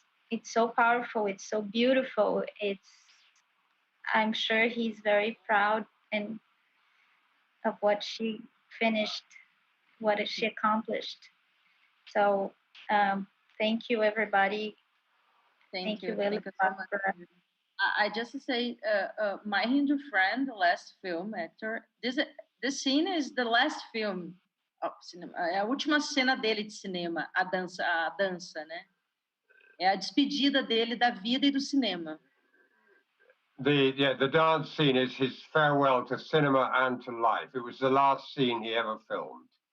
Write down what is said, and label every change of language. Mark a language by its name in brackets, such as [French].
[English] It's so powerful, it's so beautiful. I'm sure he's very proud and of what she finished, what she accomplished. So thank you, everybody. Thank you. Willem. Thank you so much. I just say, My Hindu Friend, the last film, actor. This scene is the last film of cinema. [Portuguese] É a última cena dele de cinema, a dança, né? É a despedida dele da vida e do cinema. [English] The dance scene is his farewell to cinema and to life. It was the last scene he ever filmed.